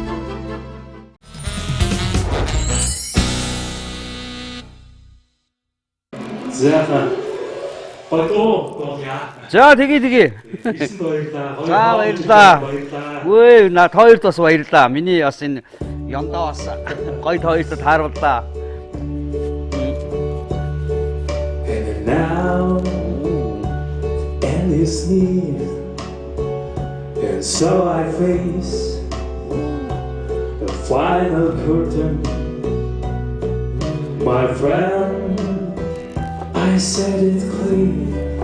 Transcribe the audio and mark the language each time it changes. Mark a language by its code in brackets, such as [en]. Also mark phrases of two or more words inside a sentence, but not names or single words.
[mn] За тэгээ. За баярлаа. Үгүй над хоёрт бас баярлаа. Миний бас энэ ёндоо бас гоё хоёрт таарууллаа. [en] And now and it's near, and so I face the final curtain. My friend, I said it clear.